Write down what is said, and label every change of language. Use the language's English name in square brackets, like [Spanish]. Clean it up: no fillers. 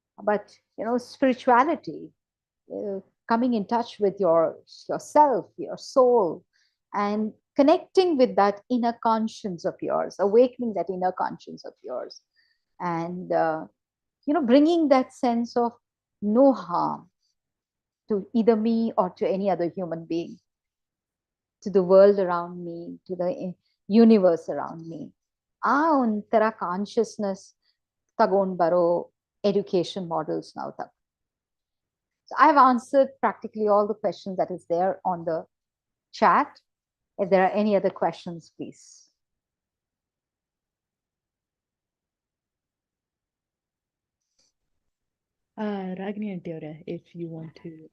[English] But, spirituality, coming in touch with yourself, your soul, and connecting with that inner conscience of yours, awakening that inner conscience of yours, and bringing that sense of no harm to either me or to any other human being, to the world around me, to the universe around me. [Kannada] ಆ ಒಂಥರ consciousness ತಗೊಂಡು ಬರೋ [English] education models now. So I've answered practically all the questions that is there on the chat. If there are any other questions, please. Ragini aunty avare, if you want to.